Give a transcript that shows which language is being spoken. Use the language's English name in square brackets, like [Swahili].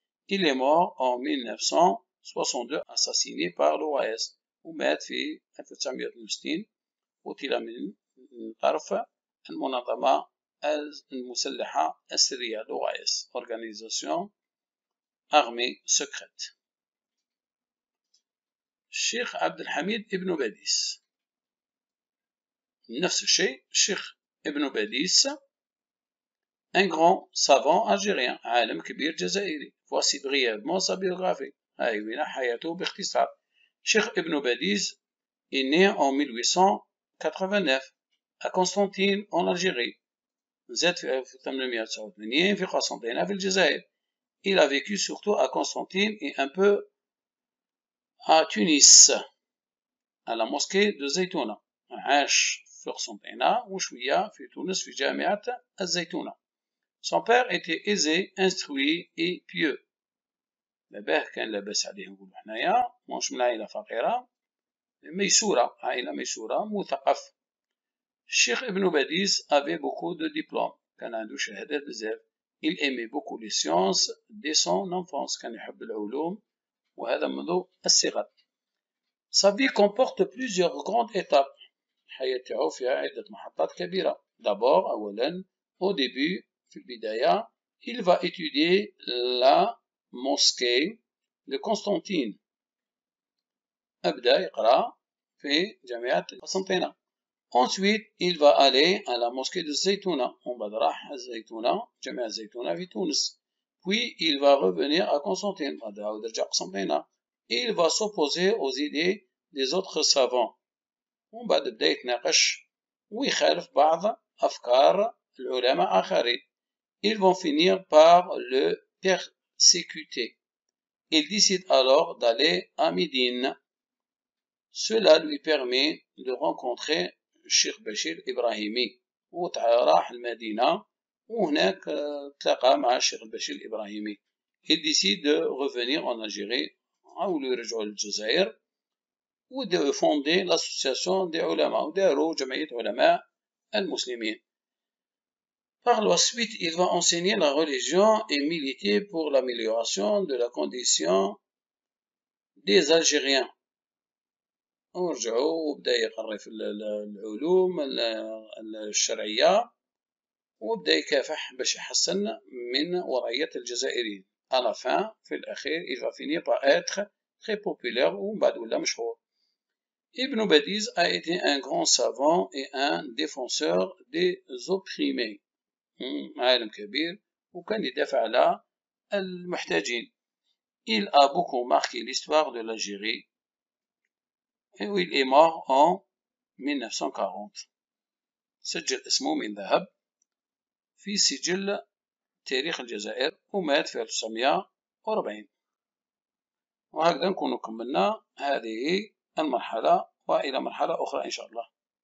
[French] Il est mort en 1962 assassiné par l'OAS، [Arabic] ومات في 1962 قتل من طرف المنظمة المسلحة السرية [French] l'OAS، Organisation Armée Secrète. [Arabic] الشيخ عبد الحميد ابن باديس، نفس الشيء الشيخ ابن باديس [French] un grand savant algérien، [Arabic] عالم كبير جزائري. [French] Voici brièvement sa biographie، [Arabic] هاي هنا حياته باختصار. الشيخ ابن باديس [French] est né en 1889 à Constantine en Algérie، [Arabic] زاد في 1889 في قسنطينة في الجزائر. [French] Il a vécu surtout à Constantine et un peu à Tunis à la mosquée de Zaytouna. [Arabic] عاش في قسنطينة وشوية في تونس في جامعة الزيتونة. [French] Son père était aisé, instruit et pieux. [Arabic] باباه كان لاباس عليه نقولو حنايا، ماهوش من عائلة فقيرة، ميسورة، عائلة ميسورة مثقف. الشيخ ابن باديس [French] avait beaucoup de diplômes، [Arabic] كان عنده شهادات بزاف. [French] Il aimait beaucoup les sciences dès son enfance، [Arabic] كان يحب العلوم وهذا منذ الصغر. [French] Sa vie comporte plusieurs grandes étapes، [Arabic] الحياة تاعو فيها عدة محطات كبيرة. [French] D'abord [Arabic] أولا [French] au début [Arabic] في البداية [French] il va étudier la mosquée de Constantine، [Arabic] أبدأ يقرأ في جامعة قسنطينة. [French] Ensuite il va aller à la mosquée de Zaytouna، [Arabic] ومن بعد راح الزيتونة جامعة الزيتونة في تونس. [French] Puis il va revenir à Constantine، [Arabic] بعد عاود يرجع قسنطينة. [French] Il va s'opposer aux idées des autres savants، [Arabic] ومن بعد بدأ يتناقش ويخالف بعض أفكار العلماء آخرين. [French] Ils vont finir par le persécuter. Il décide alors d'aller à Médine. Cela lui permet de rencontrer [Arabic] الشيخ بشير إبراهيمي، وراح المدينة وهناك تلاقى مع الشيخ بشير الإبراهيمي. [French] Il décide de revenir en Algérie، [Arabic] أو يرجعوا للجزائر، و [French] de fonder l'association des علماء، [Arabic] وداروا جمعية علماء المسلمين. [French] Par la suite, il va enseigner la religion et militer pour l'amélioration de la condition des Algériens. [Arabic] ورجعوا وبدأ يقرأ في العلوم الشرعية، وبدأ يكافح باش يحسن من وضعية الجزائريين. [French] À la fin [Arabic] في الأخير [French] il va finir par être très populaire، [Arabic] ومن بعد ولا مشهور. [French] Ibn Badiz a été un grand savant et un défenseur des opprimés، [Arabic] عالم كبير وكان يدافع على المحتاجين. [French] Il a beaucoup marqué l'histoire de l'Algérie et il est mort en 1940. [Arabic] سجل اسمه من ذهب في سجل تاريخ الجزائر، ومات في 1940. وهكذا نكون كملنا هذه المرحلة، وإلى مرحلة أخرى إن شاء الله.